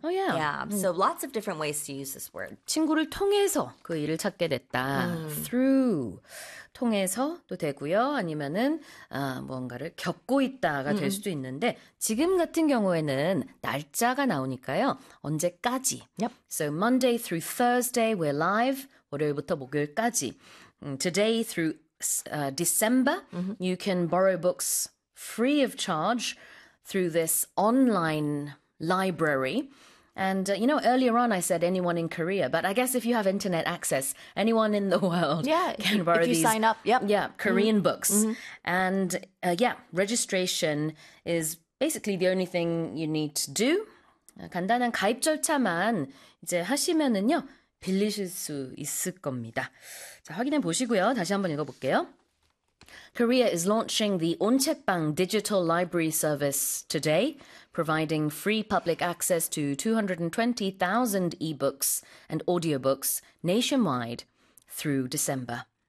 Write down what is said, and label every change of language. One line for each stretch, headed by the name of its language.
English: So lots of different ways to use this word.
Korean: 친구를 통해서 그 일을 찾게 됐다. Through 통해서도 되고요. 아니면은 무언가를 겪고 있다가 될 수도 있는데 지금 같은 경우에는 날짜가 나오니까요. 언제까지?
English: So Monday through Thursday we're live.
Korean: 월요일부터 목요일까지.
English: Today through December you can borrow books free of charge through this online library. And, you know, earlier on I said anyone in Korea, but I guess if you have internet access, anyone in the world can borrow these. If you sign up, Korean books. And, registration is basically the only thing you need to do.
Korean: 간단한 가입 절차만 이제 하시면은요, 빌리실 수 있을 겁니다. 자, 확인해 보시고요. 다시 한번 읽어볼게요.
English: Korea is launching the Onchekbang Digital Library Service today, providing free public access to 220,000 e-books and audiobooks nationwide through December.